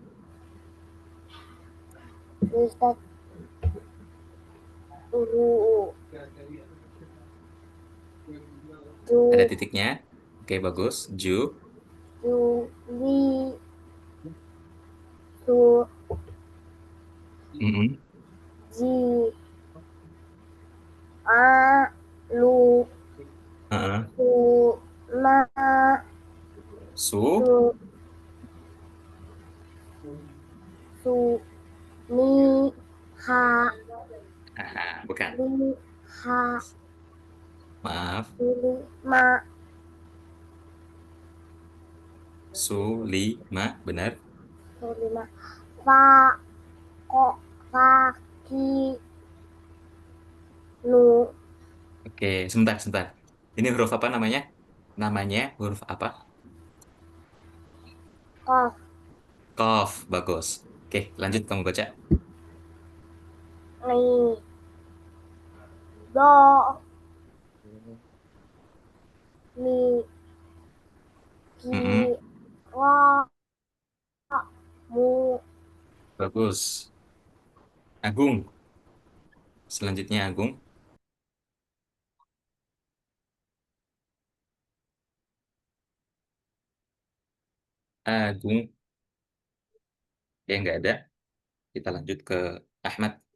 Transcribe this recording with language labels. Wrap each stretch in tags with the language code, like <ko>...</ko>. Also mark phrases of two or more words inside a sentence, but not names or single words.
<id>Ustaz. Ada titiknya. Oke, bagus. Ju.</id> <ar>Juli. Mm-mm. Ji. A. Su. Ni. Ha.</ar> <id>Bukan.</id> <ar>Li. Ha.</ar> <id>Maaf.</id> <ar>Ma.</ar> <id>Sulima, benar.</id> <ar>Sulima. Fa. Ko. Fa. Ki. Nu.</ar> <id>Oke, sebentar. Ini huruf apa namanya? Namanya huruf apa?</id> <ar>Kof.</ar> <id>Qaf, bagus. Oke, lanjut kamu baca.</id> <ar>Ni. Do. Ni. Ki. Mm-mm, Wa. Mu.</ar> <id>bagus. Agung. Selanjutnya Agung. Agung. Ya, nggak ada. Kita lanjut ke Ahmad.</id>